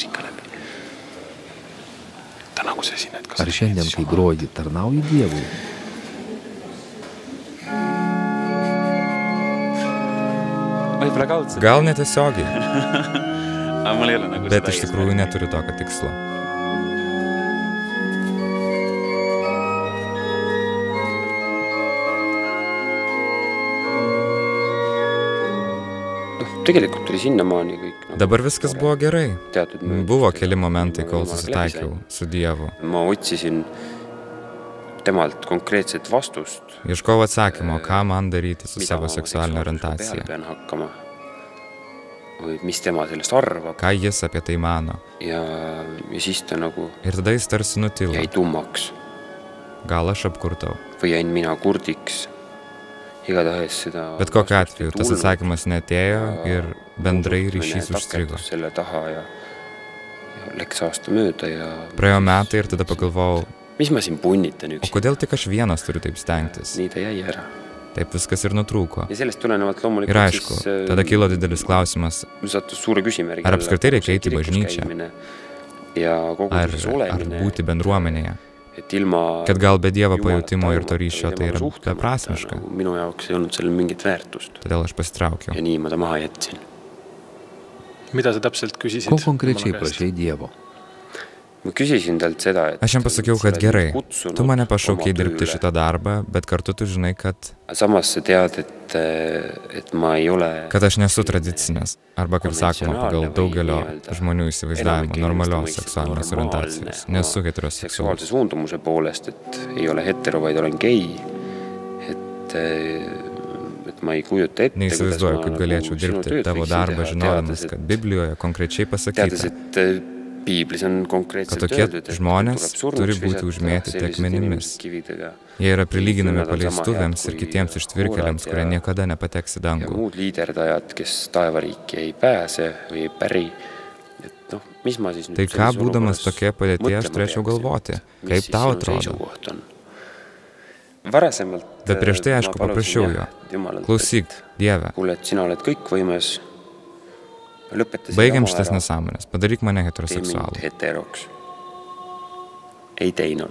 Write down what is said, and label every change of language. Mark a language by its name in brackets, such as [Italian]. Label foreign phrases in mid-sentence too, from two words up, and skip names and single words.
[Lithuanian] Ar šiandien, kai groji, tarnauji Dievui? Gal netiesiogiai, bet iš tikrųjų neturiu tokio tikslo. [Estonian] Tegelikult tuli sinnamaani kõik. [Lithuanian] Dabar viskas buvo gerai. Buvo keli momentai, kol susitaikiau su Dievu. [Estonian] Ma otsisin temalt konkreetset vastust. [Lithuanian] Ieškojau atsakymo, ką man daryti su savo seksualinė orientacija. [Estonian] Või mis tema sellest arvab. [Lithuanian] Ką jis apie tai mano. [Estonian] Ja siis ta nagu... [Lithuanian] Ir tada jis tarsi nutilo. [Estonian] Jäi tummaks. [Lithuanian] Gal aš apkurtau. [Estonian] Või jäin mina kurdiks. Igatahes seda... [Lithuanian] Bet kokiu atveju, tas atsakymas neatėjo ir bendrai ryšys užstrigo. [Estonian] Selle taha ja läks aasta mööda ja... [Lithuanian] Praėjo metai ir tada pagalvojau, [Estonian] mis ma siin punnitan [Lithuanian] o kodėl tik aš vienas turiu taip stengtis? [Estonian] Nii ta jäi ära. [Lithuanian] Taip viskas ir nutrūko. [Estonian] Ja sellest tulenevalt loomulikult [Lithuanian] ir aišku, tada kilo didelis klausimas, ar apskritai reikia eiti į bažnyčią, ar būti bendruomenėje, kad gal be Dievo pajutimo ir to ryšio tai yra beprasmiška. [Estonian] Minu jaoks ei olnud sellel mingit väärtust. [Lithuanian] Todėl aš pasitraukiau. [Estonian] Ja nii ma ta maha jätsin. Mida sa täpselt küsisid? [Lithuanian] Ko konkrečiai prašai Dievo? [Estonian] Ma küsisin talt seda, et... [Lithuanian] Aš jam pasakiau, kad gerai, tu mane pašaukei dirbti šitą darbą, bet kartu tu žinai, kad... [Estonian] Samas sa tead, et ma ei ole... [Lithuanian] Kad aš nesu tradicinės, arba, kaip sakoma, pagal daugelio žmonių įsivaizdavimo normalios seksualinės orientacijos. Nesu heteroseksualus. [Estonian] Seksuaalse suundumuse poolest, et ei ole hetero, vaid olen gei. Et ma ei kujuta ette... [Lithuanian] Neįsivaizduoju, kaip galėčiau dirbti tavo darbą, žinodamas, kad Biblijoje konkrečiai pasakyta, kad tokie žmonės turi būti užmėtyti akmenimis. Jie yra prilyginami paleistuvėms ir kitiems ištvirkeliams, kurie niekada nepateks į dangų. [Estonian] Muud liiderdajad, kes taevariiki ei pääse või ei päri. [Lithuanian] Tai ką, būdamas tokie padėtie, aš turėčiau galvoti? Kaip tau atrodo? Bet prieš tai, aišku, paprašiau jo. Klausyk, Dieve. [Estonian] Sina oled kõikvõimes. [Lithuanian] Baigiam šitas nesąmonės. Padaryk mane heteroseksualų. [Estonian] Ei teinud.